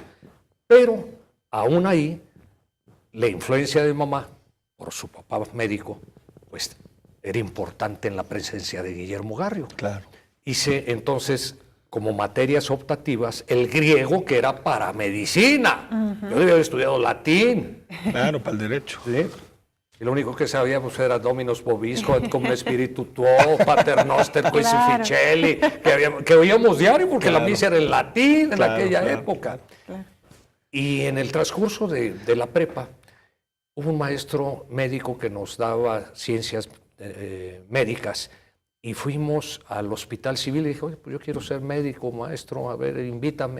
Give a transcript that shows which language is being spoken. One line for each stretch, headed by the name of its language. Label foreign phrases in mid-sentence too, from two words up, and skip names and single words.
Spanish: Pero aún ahí, la influencia de mamá, por su papá médico, pues era importante en la presencia de Guillermo Garrio. Claro. Hice entonces, como materias optativas, el griego, que era para medicina. Yo debía haber estudiado latín. Claro, para el derecho. ¿Sí? Y lo único que sabía pues era
Latin: Dominus Vobisco, et cum spiritu tuo, Pater Noster, Quisificelli,
Spanish: que oíamos diario porque la misa era en latín en aquella época. Claro. Y en el transcurso de la prepa, hubo un maestro médico que nos daba ciencias médicas, y fuimos al Hospital Civil y dije, oye, pues yo quiero ser médico, maestro, a ver, invítame.